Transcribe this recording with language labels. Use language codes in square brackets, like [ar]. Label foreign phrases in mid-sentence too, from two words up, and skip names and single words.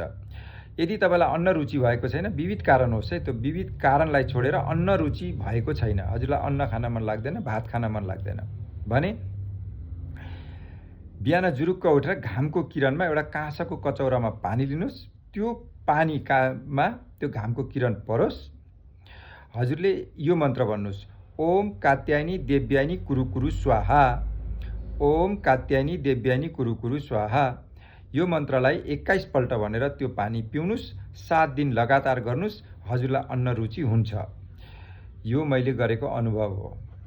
[ne] यदि तपाईँलाई अन्न रुचि भएको छैन, विविध कारण होस् है, त्यो विविध कारणलाई छोडेर अन्न रुचि भएको छैन, हजुरलाई अन्न खान मन लाग्दैन, भात खान मन लाग्दैन भने बिहान जुरुक्क उठेर घामको किरणमा एउटा काँसाको कचौरामा पानी लिनुहोस्। त्यो पानीमा त्यो घामको किरण परोस्। हजुरले यो मन्त्र भन्नुहोस्, [sa] ओम कात्यायनी देव्यायनी कुरु स्वाहा। ओम कात्यायनी देव्यायनी कुरु स्वाहा। [ne] यो मन्त्रलाई 21 पल्ट भनेर त्यो पानी पिउनुस्। 7 दिन लगातार गर्नुस्। हजुरलाई अन्न रुचि हुन्छ। यो मैले गरेको अनुभव हो।